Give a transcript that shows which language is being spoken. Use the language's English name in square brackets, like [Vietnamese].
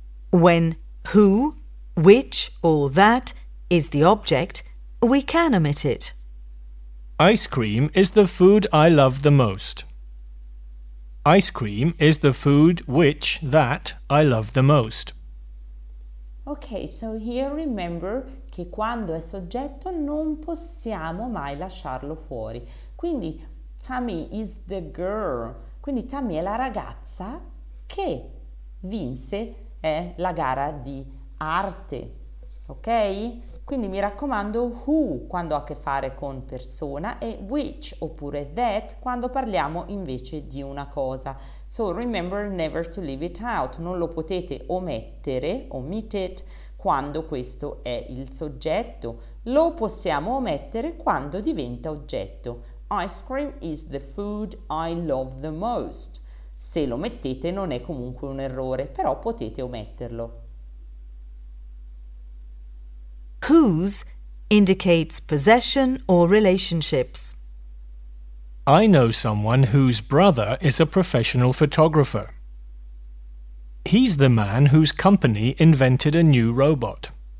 [English] When who, which or that is the object, we can omit it. Ice cream is the food I love the most. Ice cream is the food that I love the most. Ok, so here remember [Italian] che quando è soggetto non possiamo mai lasciarlo fuori. [English] Quindi Tammy is the girl. [Italian] Quindi Tammy è la ragazza che vinse la gara di arte. Ok? Quindi mi raccomando who quando ha a che fare con persona e which oppure that quando parliamo invece di una cosa. [English] So remember never to leave it out. [Italian] Non lo potete omettere, omit it, quando questo è il soggetto. Lo possiamo omettere quando diventa oggetto. [English] Ice cream is the food I love the most. [Italian] Se lo mettete non è comunque un errore, però potete ometterlo. [English] Whose indicates possession or relationships. I know someone whose brother is a professional photographer. He's the man whose company invented a new robot.